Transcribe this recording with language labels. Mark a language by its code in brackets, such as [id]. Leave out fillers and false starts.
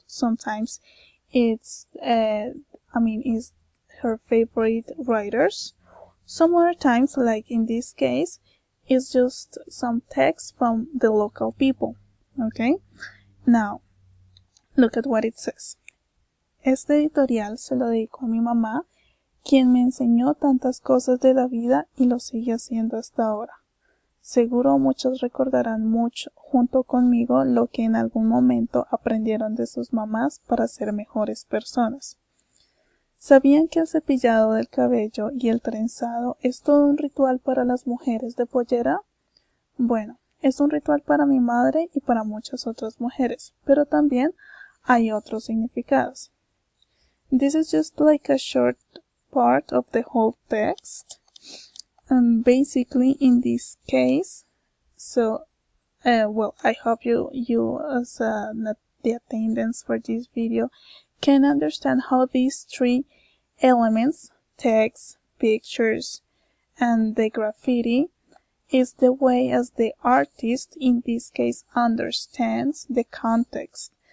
[en] Sometimes it's is her favorite writers. Some other times, like in this case, it's just some text from the local people. Okay, now look at what it says. [es] Este editorial se lo dedico a mi mamá, quien me enseñó tantas cosas de la vida y lo sigue haciendo hasta ahora. Seguro muchos recordarán mucho junto conmigo lo que en algún momento aprendieron de sus mamás para ser mejores personas. ¿Sabían que el cepillado del cabello y el trenzado es todo un ritual para las mujeres de pollera? Bueno, es un ritual para mi madre y para muchas otras mujeres, pero también hay otros significados. [en] This is just like a short part of the whole text. Basically, in this case, so, well, I hope you as the attendants for this video can understand how these three elements, text, pictures, and the graffiti, is the way as the artist, in this case, understands the context.